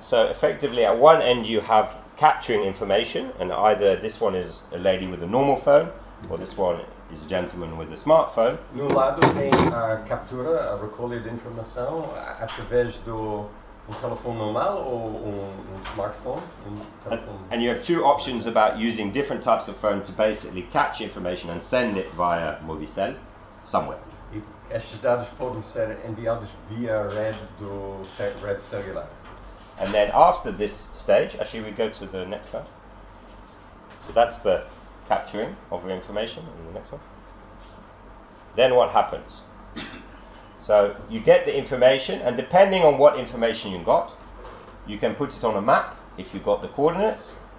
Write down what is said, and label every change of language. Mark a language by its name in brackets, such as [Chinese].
[English] So effectively, at one end you have capturing information, and either this one is a lady with a normal phone, or this one is a gentleman with a smartphone. [Portuguese] No lado tem a captura, a recolha de informação, através do telefone normal ou smartphone. [English] And you have two options about using different types of phone to basically catch information and send it via Movicel somewhere. [Portuguese] Estes dados podem ser enviados via rede do rede celular. [English] And then after this stage, actually we go to the next slide. So that's the capturing of the information in the next one. Then what happens? So you get the information, and depending on what information you got, you can put it on a map if you got the coordinates.